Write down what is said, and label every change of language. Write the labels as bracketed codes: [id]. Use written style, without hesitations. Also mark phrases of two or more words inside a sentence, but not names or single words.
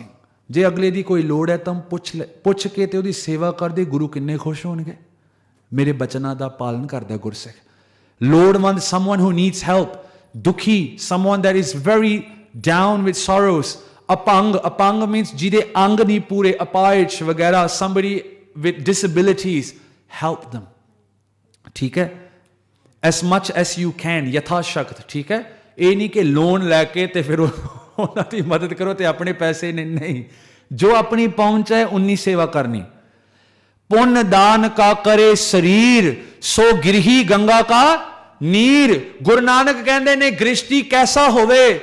[pa] ਜੇ ਅਗਲੇ ਦੀ ਕੋਈ ਲੋੜ ਹੈ ਤਾਂ ਪੁੱਛ ਕੇ ਤੇ ਉਹਦੀ ਸੇਵਾ ਕਰਦੇ, ਗੁਰੂ ਕਿੰਨੇ ਖੁਸ਼ ਹੋਣਗੇ। ਮੇਰੇ ਬਚਨਾਂ ਦਾ ਪਾਲਨ ਕਰਦਾ ਗੁਰਸਿੱਖ। ਲੋੜਵੰਦ, [en] someone who needs help, [pa] ਦੁਖੀ, [en] someone that is very down with sorrows, [pa] ਅਪੰਗ, ਅਪੰਗ ਮੀਨਸ ਜਿਹਦੇ ਅੰਗ ਨਹੀਂ ਪੂਰੇ, ਅਪਾਹਿਜ ਵਗੈਰਾ, [en] somebody with disabilities, help them, [pa] ਠੀਕ ਹੈ? [en] as much as you can, [pa] ਯਥਾ ਸ਼ਕਤ, ਠੀਕ ਹੈ? ਇਹ ਨਹੀਂ ਕਿ ਲੋਨ ਲੈ ਕੇ ਤੇ ਫਿਰ ਉਹਨਾਂ ਦੀ ਮਦਦ ਕਰੋ ਤੇ ਆਪਣੇ ਪੈਸੇ ਨਹੀਂ, ਜੋ ਆਪਣੀ ਪਹੁੰਚ ਹੈ ਉਨੀ ਸੇਵਾ ਕਰਨੀ। ਪੁੰਨ ਦਾਨ ਕਾ ਕਰੇ ਸਰੀਰ, ਸੋ ਗਿਰਹੀ ਗੰਗਾ ਕਾ ਨੀਰ। ਗੁਰੂ ਨਾਨਕ ਕਹਿੰਦੇ ਨੇ ਗ੍ਰਿਸ਼ਟੀ ਕੈਸਾ ਹੋਵੇ?